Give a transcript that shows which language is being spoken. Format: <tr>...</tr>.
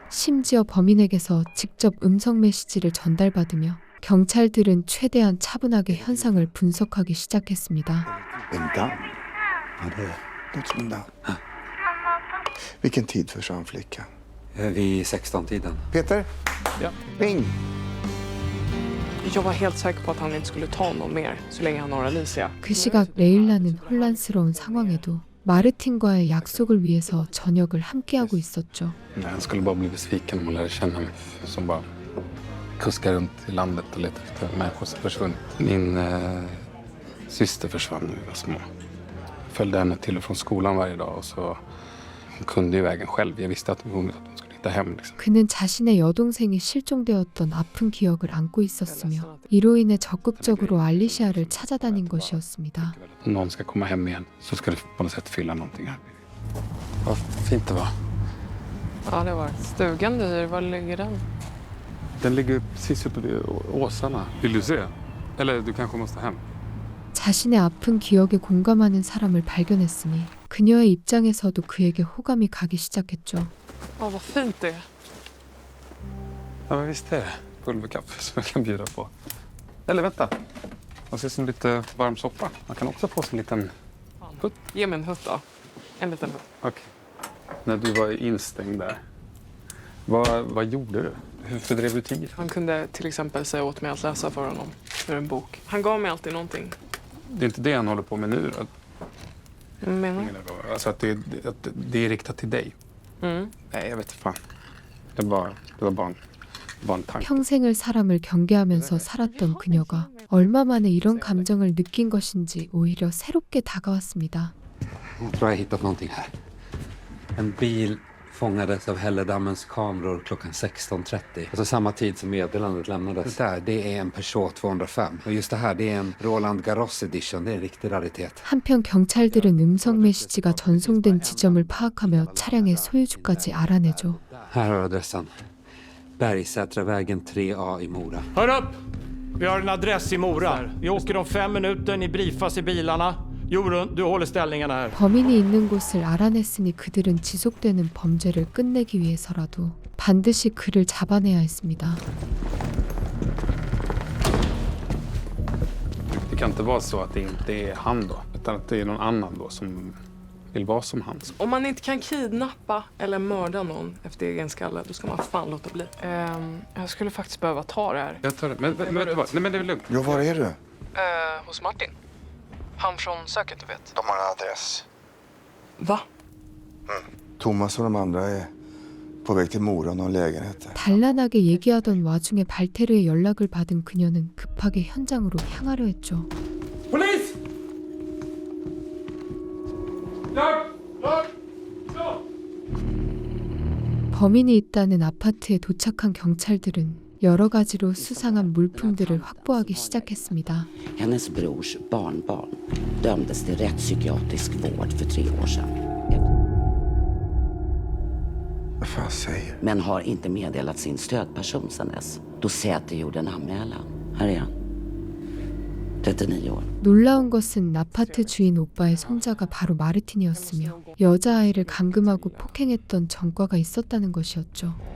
<ko>심지어 범인에게서 직접 음성 메시지를 전달받으며 경찰들은 최대한 차분하게 현상을 분석하기 시작했습니다.</ko> <sv>En damm? Ja, det är Något som en damm. Vilken tid försvann flickan? vid 16-tiden. Peter? Ja. Ring! Jag var helt säker på att han inte skulle ta någon mer så länge han har Alicia.</sv> <ko>그 시각 레일라는 혼란스러운 상황에도 마르틴과의 약속을 위해서 저녁을 함께하고 있었죠.</ko> <sv>Han skulle bara bli besviken om hon lärde känna mig. Som bara kuskar runt i landet och letar efter människor som försvunnit. Min syster försvann när vi var små. Följde henne till och från skolan varje dag och så hon kunde ju vägen själv. Jag visste att hon skulle hitta hem. Liksom.</sv> <ko>그는 자신의 여동생이 실종되었던 아픈 기억을 안고 있었으며 이로 인해 적극적으로 알리시아를 찾아다닌 것이었습니다.</ko> <sv>Om någon ska komma hem igen så ska det på något sätt fylla någonting här. Vad fint det var. Ja, det var stugan du hyr. Var ligger den? Den ligger precis uppe vid åsarna. Vill du se? Eller du kanske måste hem.</sv> <ko>자신의 아픈 기억에 공감하는 사람을 발견했으니 그녀의 입장에서도 그에게 호감이 가기 시작했죠.</ko> <sv>Ja, vad fint det är. Ja, men visst är det. Pulverkaffe som jag kan bjuda på. Eller vänta. Och så som lite varm soppa. Man kan också få sig en liten hutt. Ge mig en hutt då. En liten hutt. Okej. När du var instängd där. Vad gjorde du? Hur fördrev du tid? Han kunde till exempel säga åt mig att läsa för honom ur en bok. Han gav mig alltid någonting. Det är inte det han håller på med nu då? Vad menar du? Alltså att det är riktat till dig. Mm. Nej, jag vet inte fan. Det var bara en tanke.</sv> <ko>평생을 사람을 경계하면서 살았던 그녀가 얼마 만에 이런 감정을 느낀 것인지 오히려 새롭게 다가왔습니다.</ko> <sv>Jag tror jag hittat någonting här. En bil fångades av Hälledammens kameror klockan 16:30. Alltså samma tid som meddelandet lämnades. Det där, det är en Peugeot 205. Och just det här, det är en Roland Garros edition. Det är en riktig raritet.</sv> <ko>한편 경찰들은 음성 메시지가 전송된 지점을 파악하며 차량의 소유주까지 알아내죠.</ko> <sv>Här har adressen. Bergsätravägen 3A i Mora. Hör upp! Vi har en adress i Mora. Vi åker om 5 minuter. Ni briefas i bilarna. Jorun, du håller ställningarna här.</sv> <ko>범인이 있는 곳을 알아냈으니 그들은 지속되는 범죄를 끝내기 위해서라도 반드시 그를 잡아내야 했습니다.</ko> <sv>Det kan inte vara så att det inte är han då. Utan att det är någon annan då som vill vara som han. Om man inte kan kidnappa eller mörda någon efter egen skalle, då ska man fan låta bli. Jag skulle faktiskt behöva ta det här. Jag tar det. Men vet du vad? Nej, men det är lugnt. Ja, var är du? Hos Martin. Han från söket, du vet. De har en adress. Va? Thomas och de andra är på väg till Mora någon lägenhet där.</sv> <ko>단란하게 얘기하던 와중에 발테르의 연락을 받은 그녀는 급하게 현장으로 향하려 했죠.</ko> <sv>Polis!</sv> <ko>범인이 있다는 아파트에 도착한 경찰들은 여러 가지로 수상한 물품들을 확보하기 시작했습니다.</ko> <sv>Hennes brors barnbarn dömdes till rättspsykiatrisk vård för 3 år sedan. Vad fan säger? Men har inte meddelat sin stödperson sedan dess. Då Säter gjorde en anmälan. Här är han. 39 år.</sv> <ko>놀라운 것은 아파트 주인 오빠의 손자가 바로 마르틴이었으며 여자아이를 감금하고 폭행했던 전과가 있었다는 것이었죠.</ko>